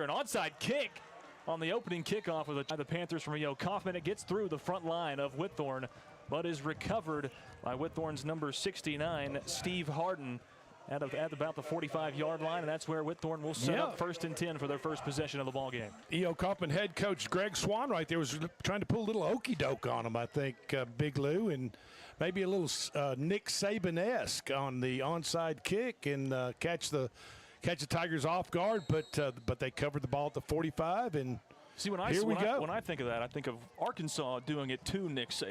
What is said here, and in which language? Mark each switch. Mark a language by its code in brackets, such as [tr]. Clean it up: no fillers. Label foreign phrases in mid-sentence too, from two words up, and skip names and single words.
[en] An onside kick on the opening kickoff of the Panthers from E.O. Coffman. It gets through the front line of Whitthorne, but is recovered by Whitthorne's number 69, Steve Harden, at about the 45-yard line, and that's where Whitthorne will set up 1st and 10 for their first possession of the ball game. E.O. Coffman head coach Greg Swan right there was trying to pull a little okey-doke on him, I think, Big Lou, and maybe a little Nick Saban-esque on the onside kick and catch the Tigers off guard, but they covered the ball at the 45, and see, when I think of that, I think of Arkansas doing it to Nick Saban.